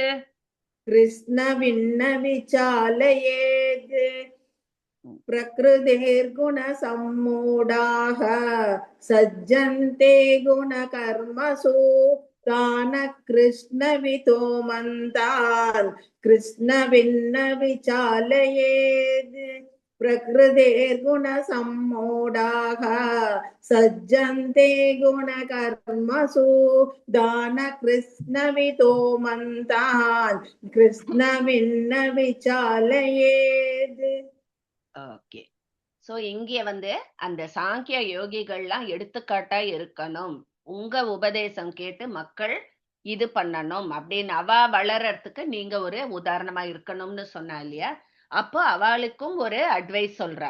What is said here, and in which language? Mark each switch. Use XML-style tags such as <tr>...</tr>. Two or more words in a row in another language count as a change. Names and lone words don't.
<sa>कृत्स्नविन्न विचालयेत् प्रकृतेर्गुणसम्मूढाः सज्जन्ते गुणकर्मसु तान् कृष्णविदो मन्तान् कृष्णविन्न विचालयेत् प्रकृतेर्गुणसम्मूढाः सज्जन्ते गुणकर्मसु दानकृष्णविदो मन्तान् कृष्णविन्न विचालयेत्.</sa> <ta>ஓகே. சோ இங்கே அந்த சாங்கிய யோகிகள்லாம் எடுத்துக்காட்டா இருக்கணும். உங்க உபதேசம் கேட்டு மக்கள் இது பண்ணணும் அப்படின்னு அவ வளர்றதுக்கு நீங்க ஒரு உதாரணமா இருக்கணும்னு சொன்னா இல்லையா? அப்போ அவளுக்கும் ஒரு அட்வைஸ் சொல்றா.</ta>